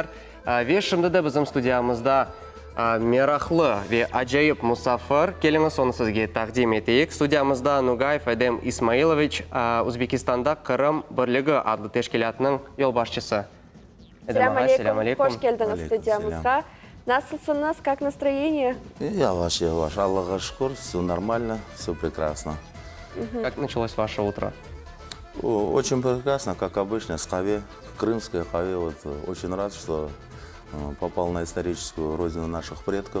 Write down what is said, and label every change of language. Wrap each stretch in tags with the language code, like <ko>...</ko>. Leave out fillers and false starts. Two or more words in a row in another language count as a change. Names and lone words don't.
<crh>Ve şimdi de bizim studiyamızda meraklı ve acayip musafir. Keliniz onu sizge takdim eteyik. Studiyamızda Nugayev Edem İsmailovich, Uzbekistan'da Kırım Birligi adlı teşkilatının yol başçısı. Selam aleyküm, hoş geldiniz studiyamızda. Nasılsınız,</crh> <ru>как настроение?</ru> <crh>Yavaş, Allaha şükür,</crh> <ru>все нормально, все прекрасно. Как началось ваше утро? Очень прекрасно, как обычно, с Хаве, крымская Хаве. Вот, очень рад, что попал на историческую родину наших предков.</ru>